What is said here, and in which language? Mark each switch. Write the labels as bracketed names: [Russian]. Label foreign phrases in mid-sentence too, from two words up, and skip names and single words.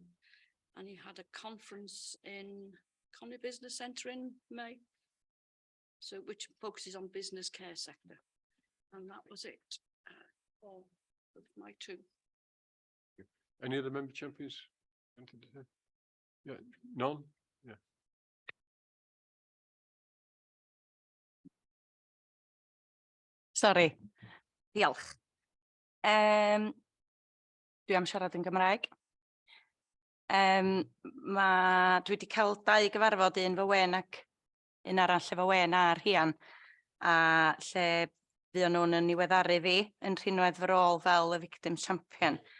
[English] And he had a conference in Conwy Business Centre in May. So which focuses on business care sector. And that was it. All of my two. Any other member champions? Yeah, none? Yeah. [Welsh] Sori, diolch. Dwi am siarad yn Gymraeg. Dwi wedi cael 2 gyfarfod, un fy wen ac un arall efo wen a rhian, a lle fuon nhw'n yn niweddaru fi yn rhinwedd fy rôl fel y [English] Victims Champion.